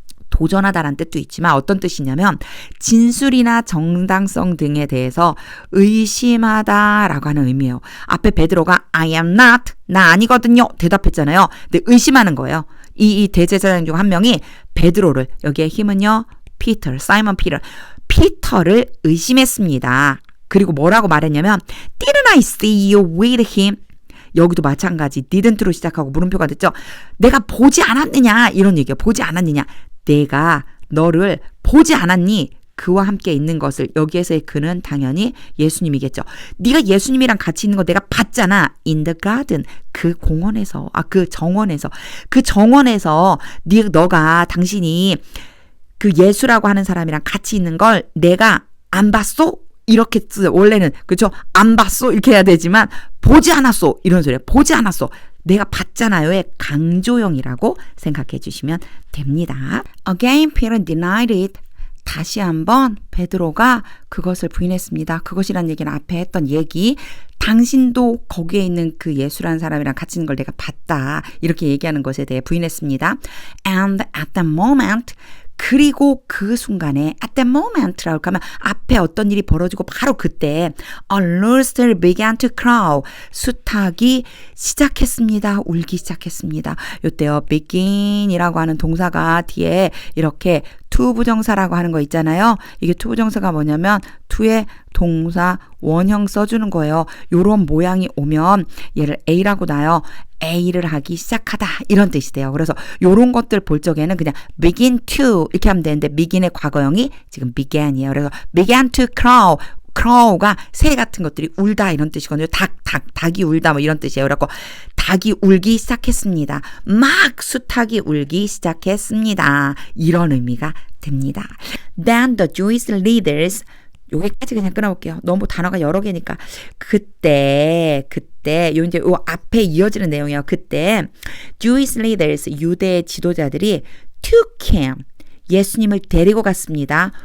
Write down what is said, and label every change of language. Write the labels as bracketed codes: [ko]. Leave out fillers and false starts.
[ko] 도전하다라는 뜻도 있지만 어떤 뜻이냐면 진술이나 정당성 등에 대해서 의심하다라고 하는 의미예요. 앞에 베드로가 [en] I am not, [ko] 나 아니거든요. 대답했잖아요. 근데 의심하는 거예요. 이 대제사장 중 한 명이 베드로를, 여기에 힘은요. 사이먼 피터를 의심했습니다. 그리고 뭐라고 말했냐면 [en] Didn't I see you with him? [ko] 여기도 마찬가지 didn't로 시작하고 물음표가 됐죠. 내가 보지 않았느냐 이런 얘기예요. 보지 않았느냐. 내가 너를 보지 않았니? 그와 함께 있는 것을. 여기에서의 그는 당연히 예수님이겠죠. 네가 예수님이랑 같이 있는 거 내가 봤잖아. [en] In the garden. [ko] 그 공원에서. 그 정원에서. 그 정원에서 너가 당신이 그 예수라고 하는 사람이랑 같이 있는 걸 내가 안 봤어? 이렇게 원래는 그렇죠. 안 봤어 이렇게 해야 되지만 보지 않았어. 이런 소리예요. 보지 않았어. 내가 봤잖아요의 강조형이라고 생각해 주시면 됩니다. [en] Again, Peter denied it. [ko] 다시 한번 베드로가 그것을 부인했습니다. 그것이란 얘기는 앞에 했던 얘기. 당신도 거기에 있는 그 예수라는 사람이랑 같이 있는 걸 내가 봤다. 이렇게 얘기하는 것에 대해 부인했습니다. [en] And at that moment, [ko] 그리고 그 순간에 [en] at that moment라고 하면 [ko] 앞에 어떤 일이 벌어지고 바로 그때 [en] a rooster began to crow. [ko] 수탉이 시작했습니다. 울기 시작했습니다. 이때요. begin이라고 하는 동사가 뒤에 이렇게 to 부정사라고 하는 거 있잖아요. 이게 to 부정사가 뭐냐면 to의 동사 원형 써주는 거예요. 요런 모양이 오면 얘를 A라고 놔요. A를 하기 시작하다 이런 뜻이 돼요. 그래서 요런 것들 볼 적에는 그냥 begin to 이렇게 하면 되는데 begin의 과거형이 지금 began이에요. 그래서 [en] began to crow. [ko] crow가 새 같은 것들이 울다 이런 뜻이거든요. 닭이 울다 뭐 이런 뜻이에요. 그래서 닭이 울기 시작했습니다. 막 수탉이 울기 시작했습니다. 이런 의미가 됩니다. [en] Then the Jewish leaders [ko] 여기까지 그냥 끊어볼게요. 너무 단어가 여러 개니까. 그때 요 이제 요 앞에 이어지는 내용이에요. 그때 Jewish leaders 유대 지도자들이 [en] took him [ko] 예수님을 데리고 갔습니다.